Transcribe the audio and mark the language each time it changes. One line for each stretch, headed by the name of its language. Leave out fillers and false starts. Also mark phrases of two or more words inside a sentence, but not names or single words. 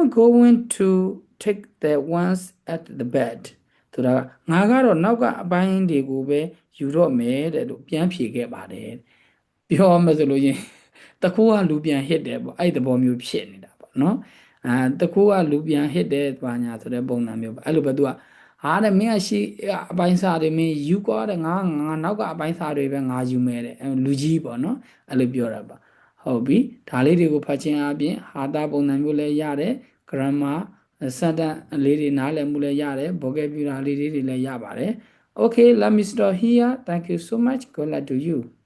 English: going to take the ones at the bed
Burmese: ဆိုတာငါကတော့နောက်ကအပိုင်းတွေကိုပဲယူတော့မယ်တဲ့လို့ပြန်ဖြေခဲ့ပါတယ်ပြောမှဆိုလို့ရင်တ ခိုးကလူပြန်ဟစ်တယ်ပေါ့အဲ့ဒီသဘောမျိုးဖြစ်နေတာပေါ့နော်တခိုးကလူပြန်ဟစ်တယ်ဘာညာဆိုတဲ့ပုံစံမျိုးပေါ့အဲ့လိုပဲသူကဟာတဲ့မင်းကရှိအပိုင်းစားတွေမင်းယူကွာတဲ့ငါနောက်ကအပိုင်းစားတွေပဲငါယူမယ်တဲ့လူကြီးပေါ့နော်အဲ့လိုပြောတာပါဟုတ်ပြီဒါလေးတွေကိုဖတ်ခြင်းအပြင်ဟာတာပုံစံမျိုးလည်းရတယ်
English: grammar sentence
Burmese: လေးတွေနားလည်မှုလည်းရတယ် vocabulary လေးတွေလည်းရပါတယ်
English: Okay let me stop here thank you so much good luck to you